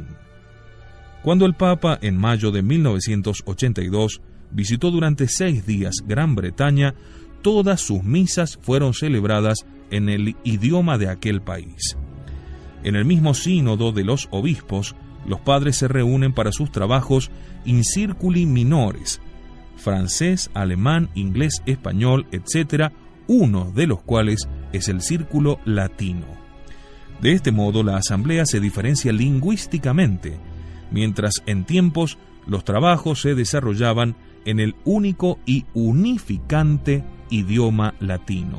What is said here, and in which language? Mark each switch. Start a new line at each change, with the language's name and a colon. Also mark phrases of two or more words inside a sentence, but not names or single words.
Spanish: Cuando el Papa, en mayo de 1982, visitó durante 6 días Gran Bretaña, todas sus misas fueron celebradas en el idioma de aquel país. En el mismo sínodo de los obispos, los padres se reúnen para sus trabajos
Latin: in circuli minores,
Spanish: francés, alemán, inglés, español, etc., uno de los cuales es el círculo latino. De este modo, la asamblea se diferencia lingüísticamente, mientras en tiempos los trabajos se desarrollaban en el único y unificante idioma latino.